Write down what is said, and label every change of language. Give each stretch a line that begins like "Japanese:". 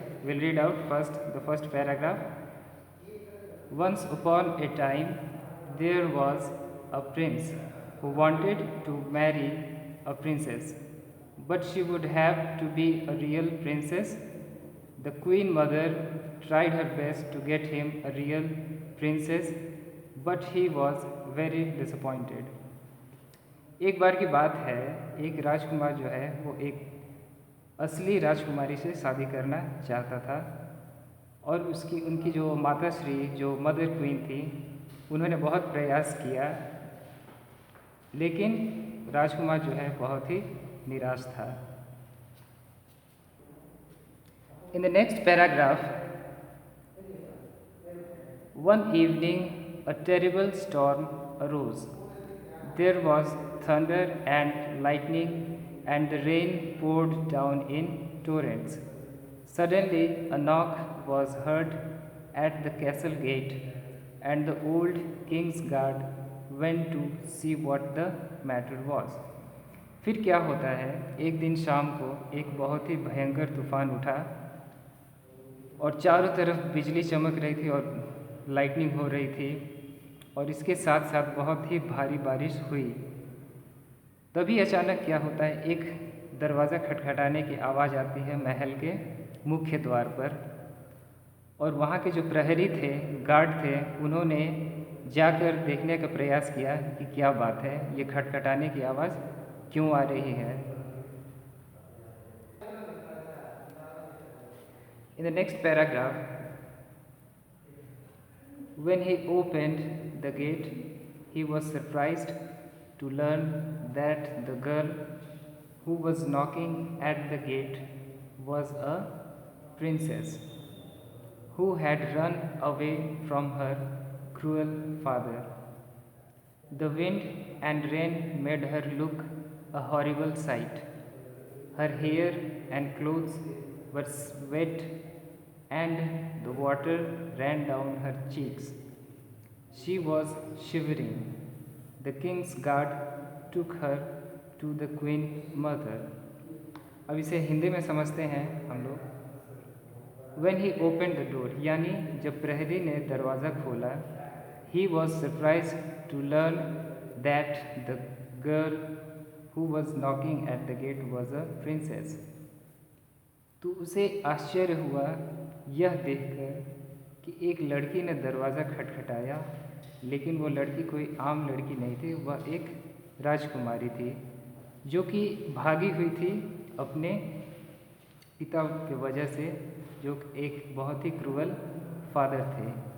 English: We'll read out first the first paragraph. Once upon a time, there was a prince who wanted to marry a princess, but she would have to be a real princess. The queen mother tried her best to get him a real princess, but he was very disappointed.
Hindi: एक बार की बात है, एक राजकुमार जो है वो एक असली राजकुमारी से शादी करना चाहता था और उसकी उनकी जो माताश्री जो मदर क्वीन थी उन्होंने बहुत प्रयास किया, लेकिन राजकुमार जो है बहुत ही निराश था.
English: In the next paragraph, one evening a terrible storm arose. There was thunder and lightning, and the rain poured down in torrents. Suddenly, a knock was heard at the castle gate, and the old king's guard went to see what the matter was.
Hindi: फिर क्या होता है, एक दिन शाम को एक बहुत ही भयंकर तूफान उठा और चारों तरफ बिजली चमक रही थी और लाइटनिंग हो रही थी और इसके साथ साथ बहुत ही भारी बारिश हुई. तभी अचानक क्या होता है, एक दरवाज़ा खटखटाने की आवाज़ आती है महल के मुख्य द्वार पर, और वहाँ के जो प्रहरी थे, गार्ड थे, उन्होंने जाकर देखने का प्रयास किया कि क्या बात है, ये खटखटाने की आवाज़ क्यों आ रही है.
English: In the next paragraph, when he opened the gate, he was surprised to learn that the girl who was knocking at the gate was a princess who had run away from her cruel father. The wind and rain made her look a horrible sight. Her hair and clothes were wet, and the water ran down her cheeks. She was shivering. The king's guard took her to the queen mother.
Hindi: अब इसे हिंदी में समझते हैं हम लोग.
English: When he opened the door,
Hindi: यानी जब प्रहरी ने दरवाज़ा खोला,
English: he was surprised to learn that the girl who was knocking at the gate was a princess.
Hindi: तो उसे आश्चर्य हुआ यह देखकर कि एक लड़की ने दरवाज़ा खटखटाया, लेकिन वो लड़की कोई आम लड़की नहीं थी, वह एक राजकुमारी थी जो कि भागी हुई थी अपने पिता की वजह से, जो एक बहुत ही
English: cruel father
Hindi: थे.